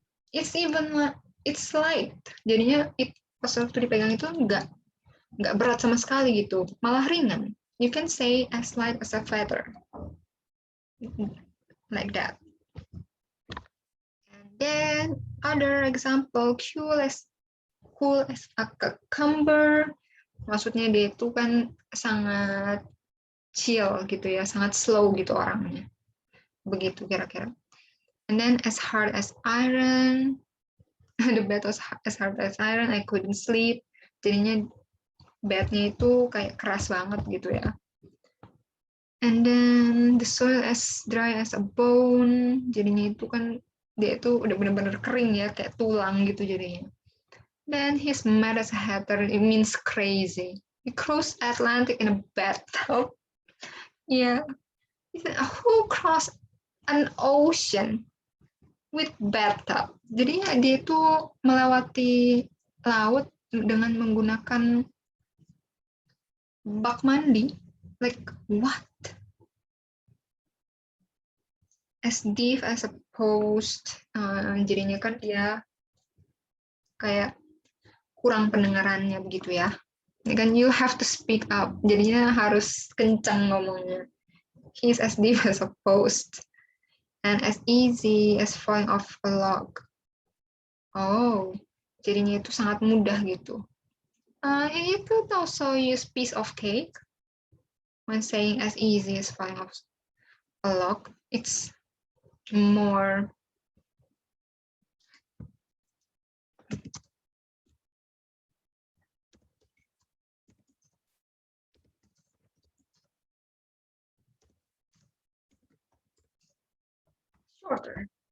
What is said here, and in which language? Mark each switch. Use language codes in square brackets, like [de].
[en] It's light. [id] Jadinya pas waktu dipegang itu nggak berat sama sekali gitu, malah ringan. [en] You can say as light as a feather, like that. And then other example, cool as a cucumber. [id] Maksudnya dia itu kan sangat chill gitu ya, sangat slow gitu orangnya. Begitu kira-kira. [en] And then as hard as iron. The bed was as hard as iron, I couldn't sleep. [id] Jadinya bednya itu kayak keras banget gitu ya. [en] And then the soil as dry as a bone. [id] Jadinya itu kan dia itu udah benar-benar kering ya, kayak tulang gitu jadinya. [en] Then he's mad as a hatter. It means crazy. He crossed Atlantic in a bathtub. Yeah. Who crossed an ocean with bathtub? [id] Jadi dia itu melewati laut dengan menggunakan bak mandi. [en] Like what? As deep as a post. [id] Jadinya kan dia kayak kurang pendengarannya begitu ya. Kan [en] you have to speak up. [id] Jadinya harus kencang ngomongnya. [en] He's as deep as a post and as easy as falling off a log. [id] Oh, jadinya itu sangat mudah gitu. [en] You could also use piece of cake when saying as easy as falling off a log. It's more shorter.